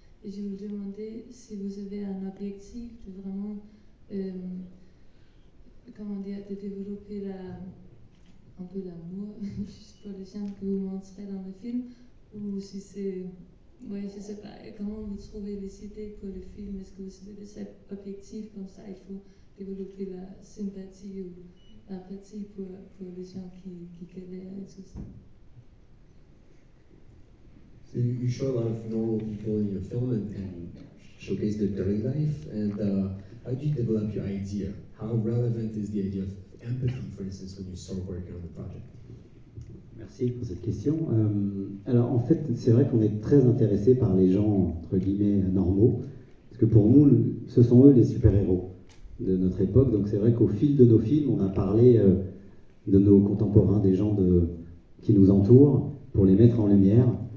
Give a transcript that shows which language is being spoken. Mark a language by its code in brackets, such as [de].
[fr] Et je vous demandais si vous avez un objectif de vraiment, de développer un peu l'amour juste pour les gens que vous montrez dans le film, ou si c'est Oui, je sais pas. Comment vous trouvez les idées pour le film? Est-ce que vous avez des objectifs comme ça? Il faut développer la sympathie ou l'empathie pour les gens qui galèrent et tout ça. [en] So you show a lot of normal people in your film and showcase their daily life. And how do you develop your idea? How relevant is the idea of empathy, for instance, when you start working on the project? [fr] Merci pour cette question. Alors en fait, c'est vrai qu'on est très intéressé par les gens, entre guillemets, normaux, parce que pour nous, ce sont eux les super-héros de notre époque. Donc c'est vrai qu'au fil de nos films, on a parlé de nos contemporains, des gens qui nous entourent, pour les mettre en lumière.